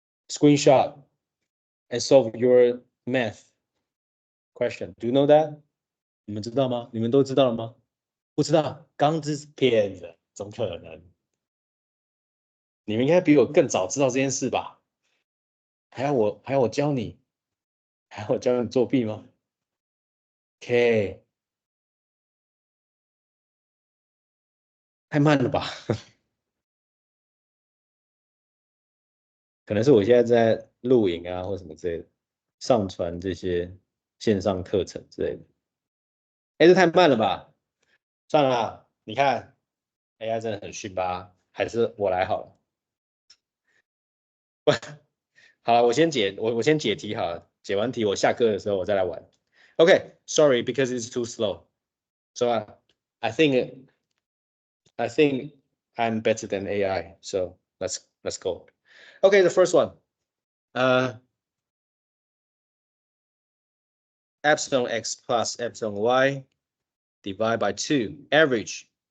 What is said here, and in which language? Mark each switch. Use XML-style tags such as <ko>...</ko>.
<en>Screenshot and solve your math question. Do you know that?</en> <zh>你们知道吗？你们都知道了吗？不知道，刚这是骗子，怎么可能？你们应该比我更早知道这件事吧？还要我教你？还要我教你作弊吗？OK，太慢了吧？可能是我现在在录影啊，或什么之类的，上传这些线上课程之类的。哎，这太慢了吧？算了，你看 AI 真的很逊吧？还是我来好了。好了，我先解题好了，解完题我下课的时候我再来玩。</zh> <en>Okay, sorry because it's too slow. So I think I think I'm better than AI. So let's go. Okay, the first one. Epsilon x plus epsilon y divided by 2 average.</en>